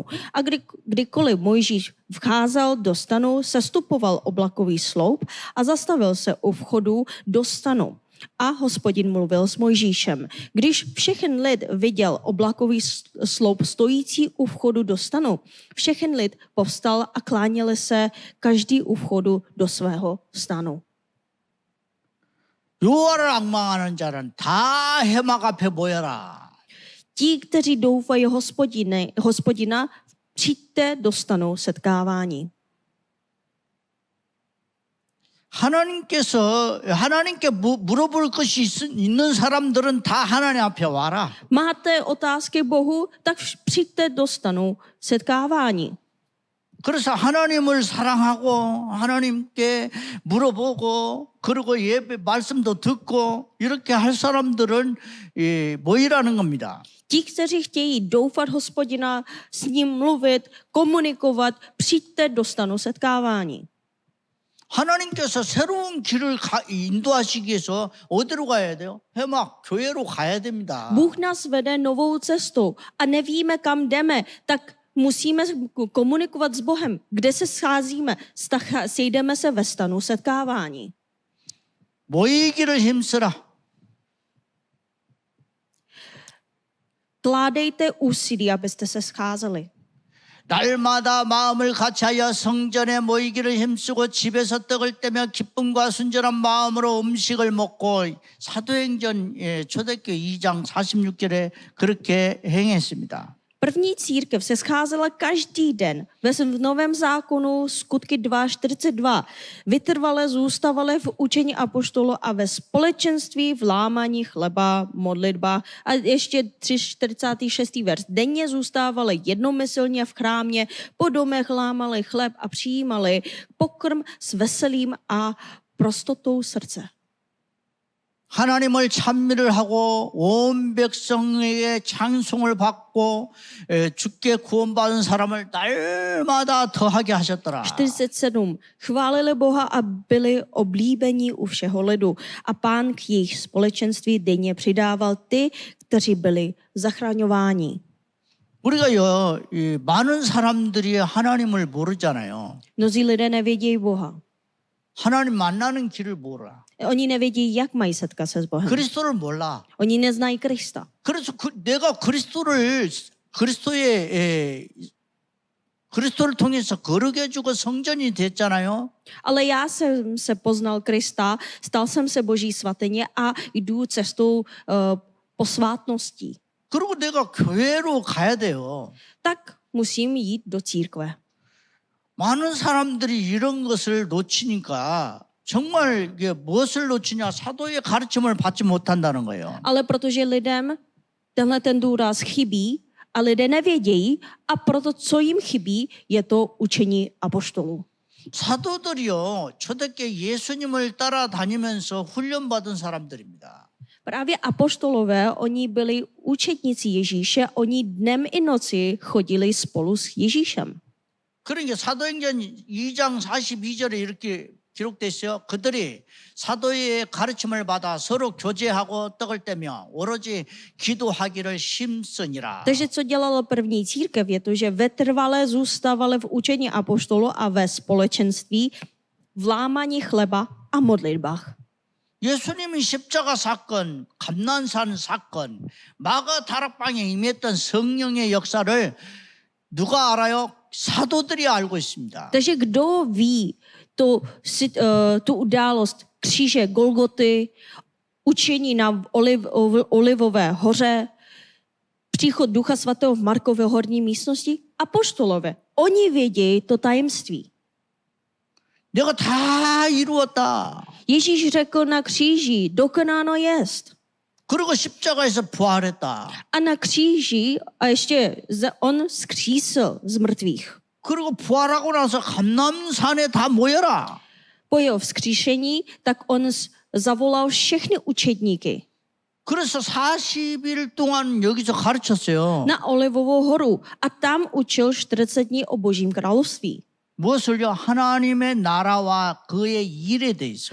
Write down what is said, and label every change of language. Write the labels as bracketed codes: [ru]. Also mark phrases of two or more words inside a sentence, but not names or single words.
[cs] A kdykoliv Mojžíš vcházel do stanu, sestupoval oblakový sloup a zastavil se u vchodu do stanu. A Hospodin mluvil s Mojžíšem. Když všechen lid viděl oblakový sloup stojící u vchodu do stanu, všechen lid povstal a kláněli se každý u vchodu do svého stanu. [ko] 여호와를 앙망하는 자는 다 회막 앞에 모여라. [cs] Ti, kteří doufají Hospodina, přijďte do stanu setkávání. [ko] 하나님께 물어볼 것이 있는 사람들은 다 하나님 앞에 와라. [cs] Máte otázky Bohu, tak přijďte do stanu setkávání. [ko] 그래서 하나님을 사랑하고 하나님께 물어보고 그리고 예배 말씀도 듣고 이렇게 할 사람들은 모이라는 겁니다. [cs] Ti, kteří chtějí doufat Hospodina, s ním mluvit, komunikovat, přijďte do stanu setkávání. [ko] 하나님께서 새로운 길을 인도하시기 위해서 어디로 가야 돼요? 회막, 교회로 가야 됩니다. [cs] Bůh nás vede novou cestou a nevíme, kam jdeme, tak musíme komunikovat s Bohem. Kde se scházíme? Sejdeme se ve stanu setkávání. [ko] 모이기를 힘쓰라. [cs] Kládejte úsilí, abyste se scházeli. [ko] 날마다 마음을 같이하여 성전에 모이기를 힘쓰고 집에서 떡을 떼며 기쁨과 순전한 마음으로 음식을 먹고 사도행전 초대교회 2장 46절에 그렇게 행했습니다. [cs] První církev se scházela každý den. V Novém zákonu skutky 2:42. Vytrvale zůstávali v učení apoštolu a ve společenství v lámaní chleba, modlitba. A ještě 46. verš. Denně zůstávali jednomyslně v chrámě, po domech lámali chleb a přijímali pokrm s veselím a prostotou srdce. [ko] 하나님을 찬미를 하고 온 백성에게 찬송을 받고 주께 구원받은 사람을 날마다 더하게 하셨더라. 47. [cs] Chválili Boha a byli oblíbení u všeho lidu. A Pán k jejich společenství denně přidával ty, kteří byli zachraňováni. [ko] 우리가요, 많은 사람들이 하나님을 모르잖아요. [cs] Mnozí lidé nevědějí Boha. [ko] 하나님 만나는 길을 몰라. [cs] Oni nevědí, jak mají setkat se s Bohem. [ko] 그리스도를 몰라. [cs] Oni neznají Krista. [ko] 그래서 내가 그리스도의 그리스도를 통해서 거룩해 주고 성전이 됐잖아요. [cs] Ale já jsem se poznal Krista, stal jsem se Boží svatyně a jdu cestou posvátností. [ko] 그리고 내가 교회로 가야 돼요. [cs] Tak musím jít do církve. [ko] 많은 사람들이 이런 것을 놓치니까 정말 이게 무엇을 놓치냐? 사도의 가르침을 받지 못한다는 거예요. [cs] Ale protože lidem tenhle ten důraz chybí a lidé nevědějí a proto, co jim chybí, je to učení apoštolů. [ko] 사도들이요, 초대교회 예수님을 따라다니면서 훈련받은 사람들입니다. [cs] Právě apoštolové, oni byli učedníci Ježíše, oni dnem i noci chodili spolu s Ježíšem. [ko] 그러니까 사도행전 2장 42절에 이렇게 기록돼 있어요. 그들이 사도의 가르침을 받아 서로 교제하고 떡을 떼며 오로지 기도하기를 힘쓰니라. [cs] Takže co dělala první církev, je to, že vytrvale zůstávali v učení apoštolu a ve společenství, v lámaní chleba a modlitbách. [ko] 예수님이 십자가 사건, 감난산 사건, 마가 다락방에 임했던 성령의 역사를 누가 알아요? 사도들이 알고 있습니다. [cs] Takže kdo ví tu událost kříže Golgoty, učení na Olivové hoře, příchod Ducha Svatého v Markově horní místnosti? Apoštolové. Oni vědějí to tajemství. [ko] 내가 다 이루었다. [cs] Ježíš řekl na kříži, dokonáno jest. [ko] 그리고 십자가에서 부활했다. [cs] A na kříži, a ještě on zkřísil z mrtvých. [ko] 그리고 부활하고 나서 감람산에 다 모여라. [cs] Po jeho vzkříšení, tak on zavolal všechny učedníky [ko] 그래서 40일 동안 여기서 가르쳤어요. [cs] na Olivovou horu a tam učil 40 dní o Božím království. [ko] 무엇을요? 하나님의 나라와 그의 일에 대해서.